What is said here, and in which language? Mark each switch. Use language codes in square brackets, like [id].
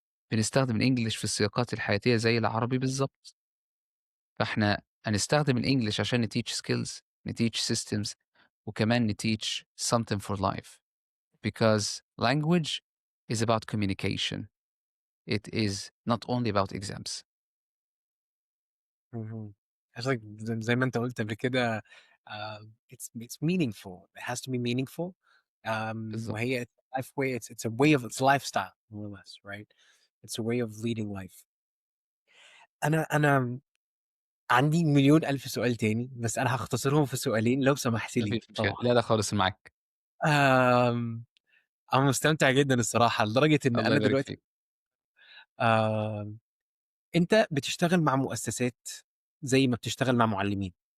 [ar] بنستخدم الEnglish في السياقات الحياتية زي العربي بالضبط، فإحنا هنستخدم الEnglish عشان نteach skills، نteach systems، وكمان نteach [en] something for life because language is about communication. It is not only about exams. اهم. [ar] قصدك زي ما أنت قُلت قبل كده [en] it's meaningful. It has to be meaningful. [ar] بالضبط. وهي [en] life way it's a way of it's lifestyle more or less, right? It's a way of leading life. [ar] أنا عندي مليون ألف سؤال تاني، بس أنا هاختصرهم في سؤالين لو سمحت ما لي فيش مشكلة، طبعًا. لا، لا خالص معاك. آمم، أنا مستمتع جدًا الصراحة، لدرجة إن الله أنا يبارك دلوقتي فيك. آمم، أنت بتشتغل مع مؤسسات زي ما بتشتغل مع معلمين.